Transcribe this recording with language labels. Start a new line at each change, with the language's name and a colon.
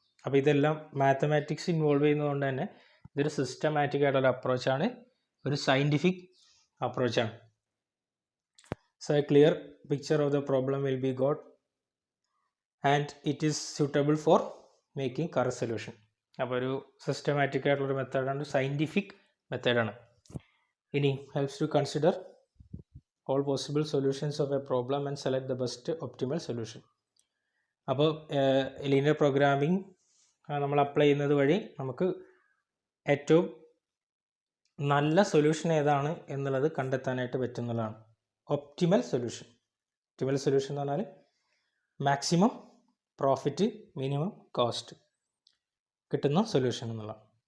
Malayalam: അപ്പോൾ ഇതെല്ലാം mathematics involve ചെയ്യുന്നതുകൊണ്ട് തന്നെ ഇതൊരു സിസ്റ്റമാറ്റിക് ആയിട്ടുള്ള അപ്രോച്ചാണ്, ഒരു scientific അപ്രോച്ചാണ്.
English: So a clear picture of the problem will be got and it is suitable for making correct solution.
Malayalam: അപ്പോൾ ഒരു സിസ്റ്റമാറ്റിക് ആയിട്ടുള്ളൊരു മെത്തേഡാണ്, സയൻറ്റിഫിക് മെത്തേഡാണ്.
English: ഇനി helps to consider all possible solutions of a problem and select the best optimal solution.
Malayalam: അപ്പോൾ linear programming നമ്മൾ apply ചെയ്യുന്നത് വഴി നമുക്ക് ഏറ്റവും നല്ല സൊല്യൂഷൻ ഏതാണ് എന്നുള്ളത് കണ്ടെത്താനായിട്ട് പറ്റുന്നതാണ് ഒപ്റ്റിമൽ സൊല്യൂഷൻ. ഒപ്റ്റിമൽ സൊല്യൂഷൻ എന്ന് പറഞ്ഞാൽ മാക്സിമം പ്രോഫിറ്റ് മിനിമം കോസ്റ്റ് കിട്ടുന്ന സൊല്യൂഷൻ എന്നുള്ളതാണ്.